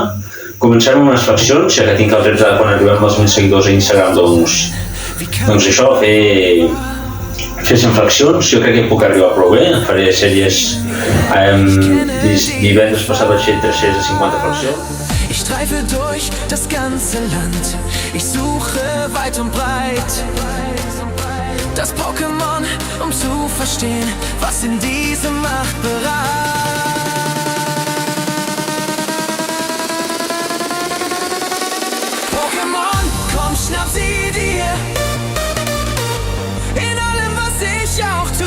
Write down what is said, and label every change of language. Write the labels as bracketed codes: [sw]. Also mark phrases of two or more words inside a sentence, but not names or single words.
[ca] Comencem amb unes flexions, ja que tinc el repte de quan arribem als 1.000 seguidors a Instagram, doncs això, fer 100 flexions, jo crec que puc arribar prou bé, faré sèries, divendres passat vaig fer 3 sèries de 50 flexions. [de] Ich streife durch das ganze Land, ich suche weit und breit das Pokémon, zu verstehen, was in diesem Machtbereich. Pokémon, komm, schnapp sie dir, in allem, was ich auch tu.